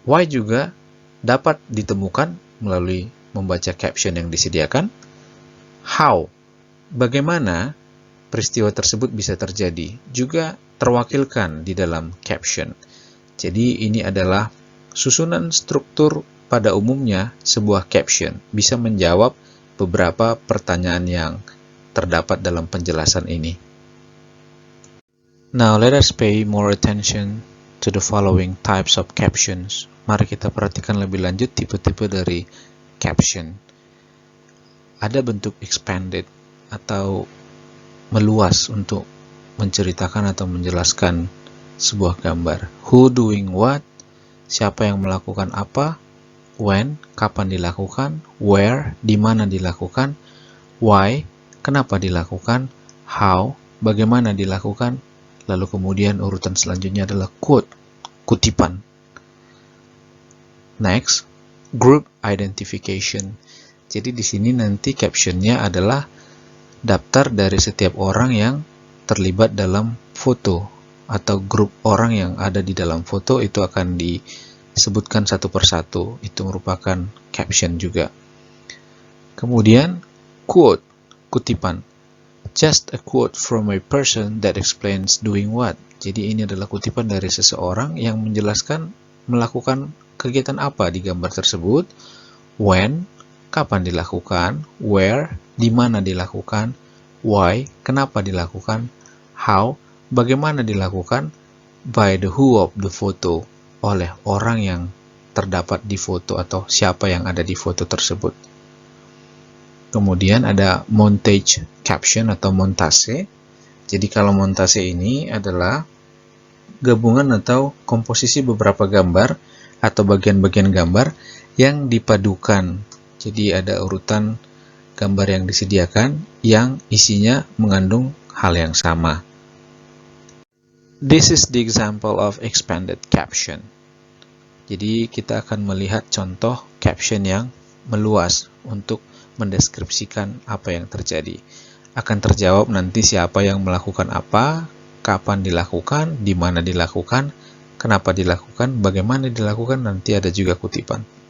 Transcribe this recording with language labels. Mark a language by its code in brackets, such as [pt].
[id] juga dapat ditemukan melalui membaca caption yang disediakan, how, bagaimana peristiwa tersebut bisa terjadi, juga terwakilkan di dalam caption. Jadi ini adalah susunan struktur pada umumnya sebuah caption bisa menjawab beberapa pertanyaan yang terdapat dalam penjelasan ini. [en] Now let us pay more attention to the following types of captions. [id] Mari kita perhatikan lebih lanjut tipe-tipe dari caption. Ada bentuk expanded atau meluas untuk menceritakan atau menjelaskan sebuah gambar. [en] Who doing what, [id] siapa yang melakukan apa, when, kapan dilakukan, where, di mana dilakukan, why, kenapa dilakukan, how, bagaimana dilakukan, lalu kemudian urutan selanjutnya adalah quote, kutipan. [en] Next, group identification. [id] Jadi di sini nanti captionnya adalah daftar dari setiap orang yang terlibat dalam foto atau grup orang yang ada di dalam foto itu akan disebutkan satu persatu. Itu merupakan caption juga. Kemudian quote, kutipan. [en] Just a quote from a person that explains doing what. [id] Jadi ini adalah kutipan dari seseorang yang menjelaskan melakukan kegiatan apa di gambar tersebut. When, kapan dilakukan. Where, di mana dilakukan. Why, kenapa dilakukan. How, bagaimana dilakukan. [en] By the who of the photo, [id] oleh orang yang terdapat di foto atau siapa yang ada di foto tersebut. Kemudian ada montage caption atau montase. Jadi kalau montase ini adalah gabungan atau komposisi beberapa gambar atau bagian-bagian gambar yang dipadukan. Jadi ada urutan gambar yang disediakan yang isinya mengandung hal yang sama. [en] This is the example of expanded caption. [id] Jadi kita akan melihat contoh caption yang meluas untuk mendeskripsikan apa yang terjadi. Akan terjawab nanti siapa yang melakukan apa, kapan dilakukan, di mana dilakukan, kenapa dilakukan, bagaimana dilakukan, nanti ada juga kutipan.